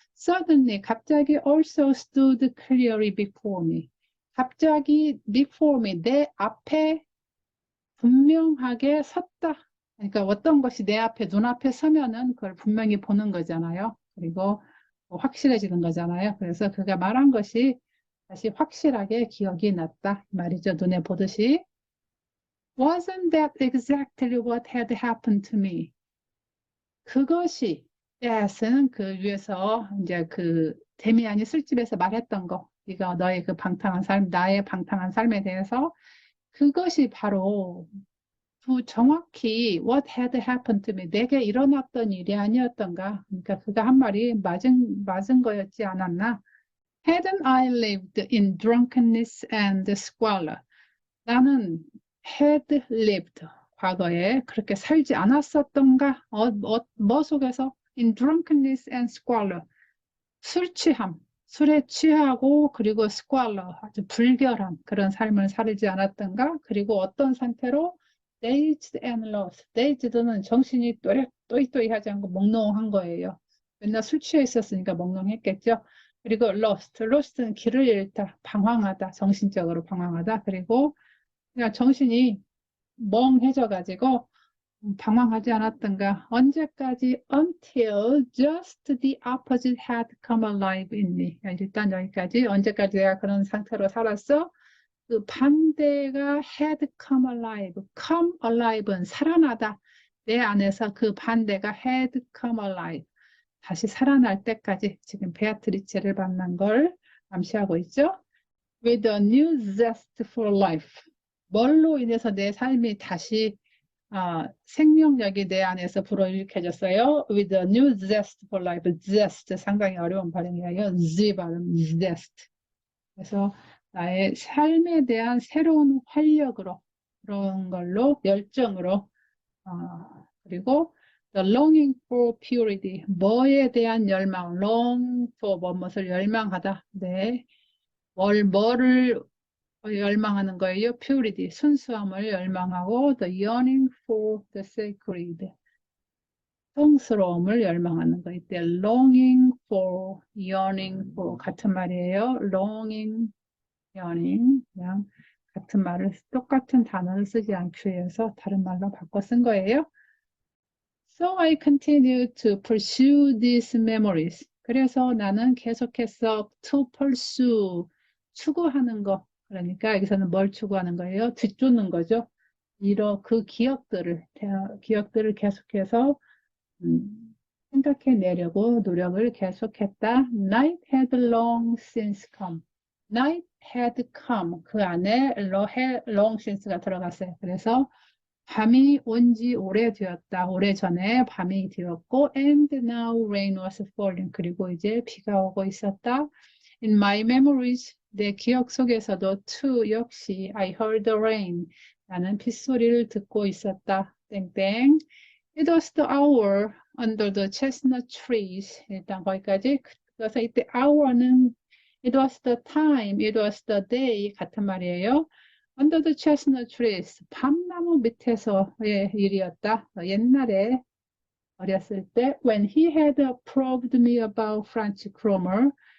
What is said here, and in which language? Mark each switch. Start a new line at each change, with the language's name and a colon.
English: Suddenly
Korean: 갑자기
English: also stood clearly before me
Korean: 갑자기 before me 내 앞에 분명하게 섰다 그러니까 어떤 것이 내 앞에 눈앞에 서면은 그걸 분명히 보는 거잖아요. 그리고 확실해지는 거잖아요. 그래서 그가 말한 것이 다시 확실하게 기억이 났다 말이죠. 눈에 보듯이.
English: Wasn't that exactly what had happened to me?
Korean: 그것이 yes는 그 위에서 이제 그 데미안이 술집에서 말했던 거. 이거 너의 그 방탕한 삶, 나의 방탕한 삶에 대해서 그것이 바로 정확히
English: what had happened to me
Korean: 내게 일어났던 일이 아니었던가. 그러니까 그가 한 말이 맞은 거였지 않았나?
English: Hadn't I lived in drunkenness and squalor?
Korean: 나는 had lived 과거에 그렇게 살지 않았었던가? 뭐 속에서?
English: In drunkenness and squalor
Korean: 술 취함, 술에 취하고 그리고 squalor 아주 불결한 그런 삶을 살지 않았던가? 그리고 어떤 상태로?
English: Dazed and lost.
Korean: Dazed는 정신이 또이또이하지 않고 몽롱한 거예요. 맨날 술 취해 있었으니까 몽롱했겠죠. 그리고 lost는 길을 잃다, 방황하다, 정신적으로 방황하다. 그리고 그냥 정신이 멍해져 가지고 방황하지 않았던가. 언제까지?
English: Until just the opposite had come alive in me.
Korean: 일단 여기까지. 언제까지 내가 그런 상태로 살았어? 그 반대가 had come alive. come alive는 살아나다. 내 안에서 그 반대가 had come alive. 다시 살아날 때까지 지금 베아트리체를 만난 걸 암시하고 있죠.
English: With a new zest for life.
Korean: 뭘로 인해서 내 삶이 다시 생명력이 내 안에서 불어일으켜졌어요.
English: With a new zest for life.
Korean: zest 상당히 어려운 발음이에요. z 발음 zest. 그래서 나의 삶에 대한 새로운 활력으로 그런 걸로 열정으로 그리고
English: the longing for purity
Korean: 뭐에 대한 열망 long for 무엇을 열망하다 네 뭐를 열망하는 거예요. purity 순수함을 열망하고
English: the yearning for the sacred
Korean: 성스러움을 열망하는 거 이때 longing for yearning for 같은 말이에요. longing yearning 그냥 같은 말을 똑같은 단어를 쓰지 않기 위해서 다른 말로 바꿔 쓴 거예요.
English: So I continue to pursue these memories.
Korean: 그래서 나는 계속해서 to pursue 추구하는 거. 그러니까 여기서는 뭘 추구하는 거예요? 뒤쫓는 거죠. 그 기억들을 계속해서 생각해내려고 노력을 계속했다.
English: Night had long since come. Night had come.
Korean: 그 안에 long since가 들어갔어요. 그래서 밤이 온 지 오래되었다. 오래전에 밤이 되었고
English: and now rain was falling.
Korean: 그리고 이제 비가 오고 있었다.
English: In my memories,
Korean: 내 기억 속에서도 too 역시
English: I heard the rain.
Korean: 나는 빗소리를 듣고 있었다. 땡땡.
English: It was the hour under the chestnut trees.
Korean: 일단 거기까지. 그래서 이때 hour는
English: it was the time, it was the day
Korean: 같은 말이에요.
English: Under the chestnut trees.
Korean: 밤나무 밑에서의 일이었다. 옛날에 어렸을 때
English: when he had probed me about Franz Cromer.